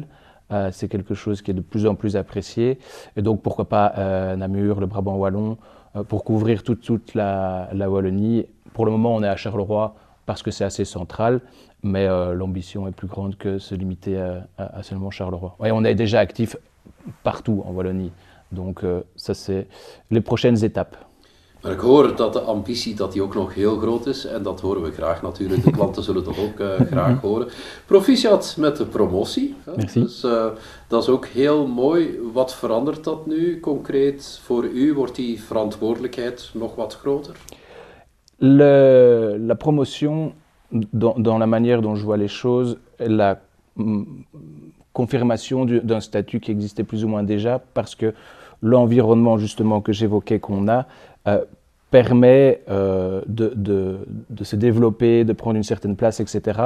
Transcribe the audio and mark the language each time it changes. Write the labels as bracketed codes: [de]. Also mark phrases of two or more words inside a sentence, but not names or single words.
[fr] C'est quelque chose qui est de plus en plus apprécié. Et donc pourquoi pas Namur, le Brabant wallon, pour couvrir toute la Wallonie. Pour le moment, on est à Charleroi parce que c'est assez central, mais l'ambition est plus grande que se limiter à seulement Charleroi. Et on est déjà actif partout en Wallonie. Donc ça, c'est les prochaines étapes. [nl] Maar ik hoor dat de ambitie dat die ook nog heel groot is en dat horen we graag natuurlijk. De klanten zullen dat ook graag horen. Proficiat met de promotie. Merci. Dus dat is ook heel mooi. Wat verandert dat nu concreet voor u? Wordt die verantwoordelijkheid nog wat groter? [fr] La promotion, dans la manière dont je vois les choses, est la confirmation d'un statut qui existait plus ou moins déjà, parce que l'environnement justement que j'évoquais qu'on a permet de se développer, de prendre une certaine place, etc.